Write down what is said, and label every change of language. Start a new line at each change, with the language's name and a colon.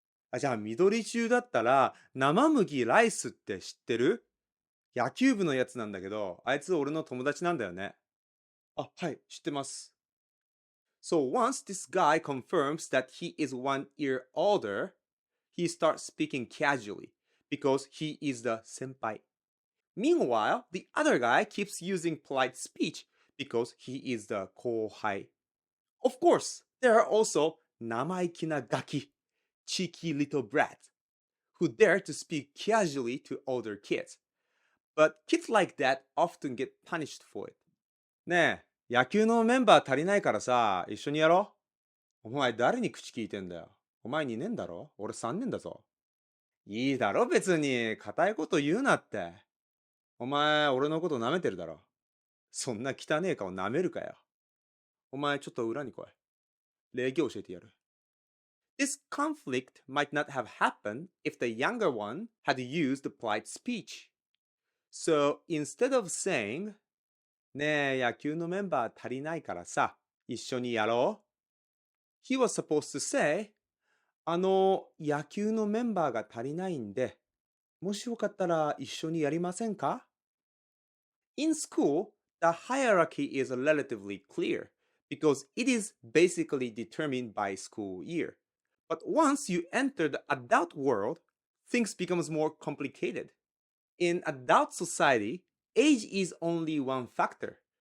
Japanese: あ、じゃあ、緑中だったら、生麦ライスって知ってる？野球部のやつなんだけど、あいつ俺の友達なんだよね。あ、はい、知ってます。
English: So once this guy confirms that he is 1 year older, he starts speaking casually because he is the senpai. Meanwhile, the other guy keeps using polite speech because he is the kohai. Of course, there are also
Japanese: namaikina gaki,
English: cheeky little brats, who dare to speak casually to older kids. But kids like that often get punished for it.
Japanese: ねえ、野球のメンバー足りないからさ、一緒にやろう。お前誰に口聞いてんだよ。お前2年だろ？俺3年だぞ。いいだろ別に、固いこと言うなって。お前、俺のこと舐めてるだろ。そんな汚え顔舐めるかよ。お前ちょっと裏に来い。礼儀教えてやる。
English: This conflict might not have happened if the younger one had used polite speech. So instead of saying,
Japanese: ねえ、野球のメンバー足りないからさ、一緒にやろう。
English: He was supposed to say,
Japanese: 野球のメンバーが足りないんで、もしよかったら一緒にやりませんか？
English: In school, the hierarchy is relatively clear because it is basically determined by school year. But once you enter the adult world, things becomes more complicated. In adult society, age is only one factor.